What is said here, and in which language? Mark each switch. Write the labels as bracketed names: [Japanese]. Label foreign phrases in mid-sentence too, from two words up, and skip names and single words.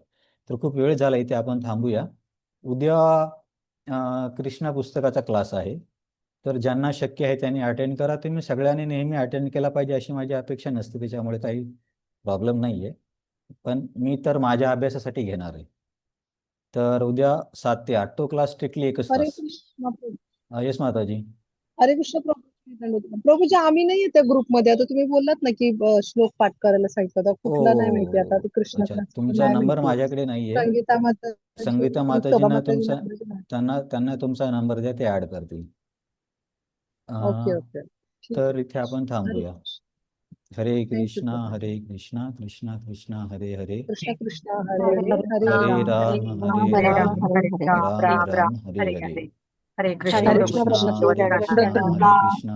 [Marathi] तर खूप वेळ झाला, इथे आपण थांबूया. उद्या कृष्णा पुस्तकाचा क्लास आहे. तर ज्यांना शक्य आहे त्यांनी अटेंड करा. तुम्ही सगळ्यांनी नेहमी अटेंड केला पाहिजे अशी माझी अपेक्षा नसते, त्याच्यामुळे काही प्रॉब्लेम नाही आहे. पण मी तर माझ्या अभ्यासासाठी घेणार आहे. तर उद्या 7 ते 8 तो क्लास स्ट्रिक्टली 1च हरे तास. कृष्ण प्रभू. येस माताजी. हरे कृष्ण प्रभू. प्रभूजी आम्ही नाहीये त्या ग्रुपमध्ये. आता तुम्ही बोललात ना की श्लोक पाठ करायला सांगितलं होता, कुठला नाही माहिती. आता ते कृष्ण अच्छा, क्लास तुमचा नाही नंबर माहिती. माझ्याकडे नाहीये. संगीता माताजी, संगीता शोभा माताजींना माताजींना तुमचा पाहिजे ना. त्यांना तुमचा नंबर द्या, ते ऍड करतील. ओके अं, ओके, ठीक तर आहे. इथे आपण हरे थांबूया. कृष्ण. हरे थँक्यू कृष्णा प्रभू. हरे कृष्णा कृष्णा कृष्णा हरे हरे, कृष्ण कृष्ण हरे हरे हरे, हरे हरे राम राम राम हरे हरे राम राम, हरे हरे राम राम हरे हरे. हरे कृष्ण हरे हरे कृष्ण कृष्णा प्रभू. हरे दंडवत कृष्णा प्रणाम. हरे कृष्णा.